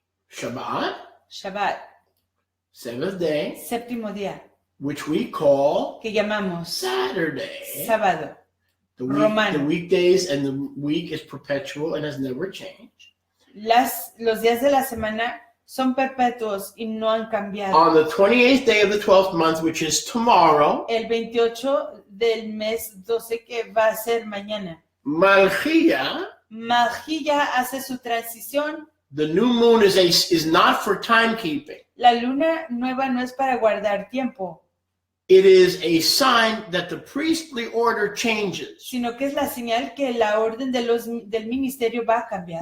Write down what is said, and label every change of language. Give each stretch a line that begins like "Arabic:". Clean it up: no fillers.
English: Shabbat,
Spanish: Shabbat,
English: 7th day,
Spanish: séptimo día,
English: which we call
Spanish: que llamamos
English: Saturday.
Spanish: sábado.
English: The
Spanish: Romano.
English: weekdays and the week is perpetual and has never changed.
Spanish: Los días de la semana son perpetuos y no han cambiado.
English: On the 28th day of the 12th month, which is tomorrow,
Spanish: El 28 del mes 12, que va a ser mañana,
English: Malchia,
Spanish: Magia hace su transición.
English: the new moon is not for timekeeping.
Spanish: La luna nueva no es para guardar tiempo,
English: It is a sign that the priestly order changes.
Spanish: sino que es la señal que la orden del ministerio va a cambiar.